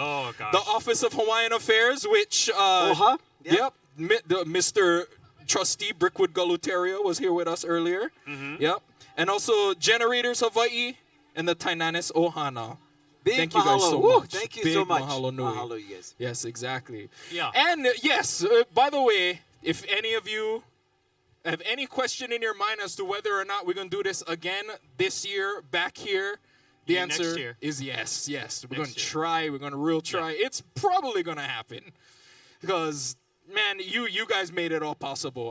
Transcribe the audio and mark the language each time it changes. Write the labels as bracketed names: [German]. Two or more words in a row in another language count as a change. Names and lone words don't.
[English] Oh gosh. The Office of Hawaiian Affairs, which yep, Mr. Trustee Brickwood Galuteria was here with us earlier. Yep, and also Generators Hawaii and the Tainanis Ohana. Big Thank you guys mahalo. so Woo, much. thank you Big so much. [Hawaiian] Mahalo nui. [English] Mahalo, you guys. Yes, exactly. Yeah. And yes, by the way, if any of you have any question in your mind as to whether or not we're going to do this again this year, back here, the Yeah, next answer year. is yes. Yes, we're Next going to year. try. We're going to real try. It's probably going to happen because, man, you guys made it all possible.